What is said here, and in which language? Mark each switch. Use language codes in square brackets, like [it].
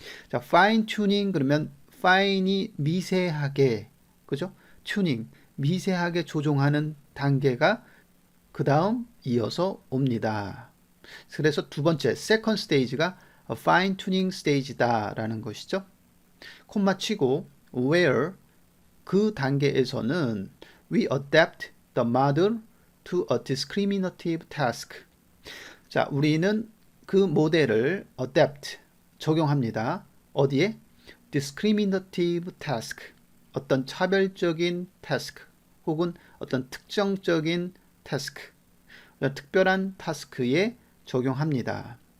[ko] 자, fine-tuning 그러면 fine이 미세하게, 그죠? tuning, 미세하게 조종하는 단계가 그 다음 이어서 옵니다. 그래서 두 번째, second stage가 fine-tuning stage다 라는 것이죠. 콤마 치고 [en] where [ko] 그 단계에서는 [en] we adapt the model to a discriminative task. [ko] 자, 우리는 그 모델을 adapt, 적용합니다. 어디에? discriminative task, 어떤 차별적인 task 혹은 어떤 특정적인 task, 특별한 타스크에 적용합니다.